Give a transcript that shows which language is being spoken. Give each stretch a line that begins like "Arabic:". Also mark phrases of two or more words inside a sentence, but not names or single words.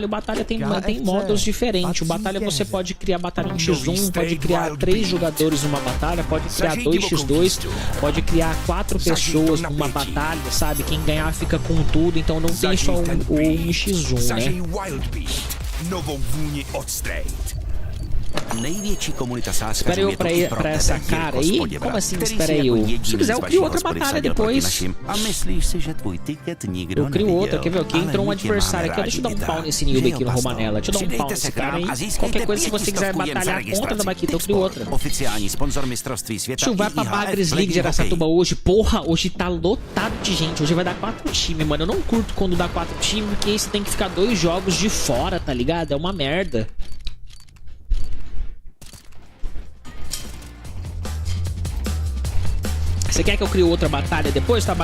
Portuguese: O batalha tem modos diferentes. O batalha você pode criar batalha em X1, pode criar 3 jogadores numa batalha, pode criar 2x2, pode criar 4 pessoas numa batalha, sabe? Quem ganhar fica com tudo, então não tem só um X1, né?
Czech: Největší komunita sáskařů
Portuguese: Espera eu
Czech: je to i pro
Portuguese: pra
Czech: tebe,
Portuguese: essa cara
Czech: Jirko
Portuguese: aí?
Czech: Spoděbrat,
Portuguese: Como assim,
Czech: který
Portuguese: espera
Czech: si
Portuguese: eu?
Czech: jako jediný
Portuguese: Se quiser
Czech: z
Portuguese: eu
Czech: vaší
Portuguese: crio outra
Czech: hospody
Portuguese: batalha
Czech: vsadil proti
Portuguese: depois.
Czech: našim a myslíš si, že tvůj tiket nikdo
Portuguese: Eu crio
Czech: neviděl.
Portuguese: outra, quer ver? Aqui
Czech: Ale
Portuguese: entrou um
Czech: my tě
Portuguese: adversário
Czech: máme
Portuguese: aqui. Deixa eu dar um
Czech: rádi,
Portuguese: pau
Czech: Ida.
Portuguese: nesse Nube
Czech: Že
Portuguese: aqui
Czech: jo,
Portuguese: no Pasto? Romanella. Deixa eu dar um pau
Czech: Přidejte
Portuguese: nesse
Czech: se k
Portuguese: cara
Czech: nám
Portuguese: aí.
Czech: a získejte
Portuguese: Qualquer coisa, se você quiser
Czech: 500 jen za
Portuguese: batalhar contra,
Czech: registraci.
Portuguese: dá aqui, eu crio
Czech: Tipsport,
Portuguese: outra.
Czech: oficiální sponzor mistrovství světa
Portuguese: Tio, vai pra
Czech: IHF
Portuguese: Bagres League de Araçatuba hoje. Porra, hoje tá lotado de gente. Hoje vai dar 4 times, mano. Eu não curto quando dá 4 times, porque aí você tem que ficar 2 jogos de fora, tá ligado? É uma merda. Você quer que eu crie outra batalha depois, Tabaquito?